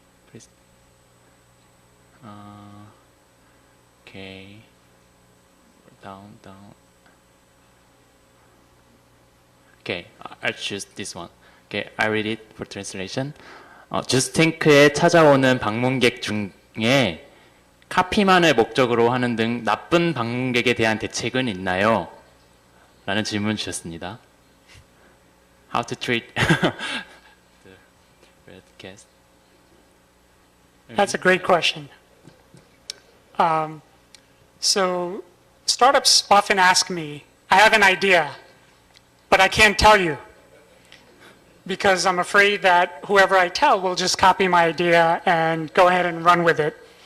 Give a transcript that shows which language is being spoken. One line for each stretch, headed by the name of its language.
English: Please. Okay. Down. Okay, I choose this one. Okay, I read it for translation.
Korean: 주스탱크에 찾아오는 방문객 중에 카피만을 목적으로 하는 등 나쁜 방문객에 대한 대책은 있나요? 라는 질문 주셨습니다.
English: How to treat the red guest? That's a great question. So startups often ask me, I have an idea, but I can't tell you, because I'm afraid that whoever I tell will just copy my idea and go ahead and run with it.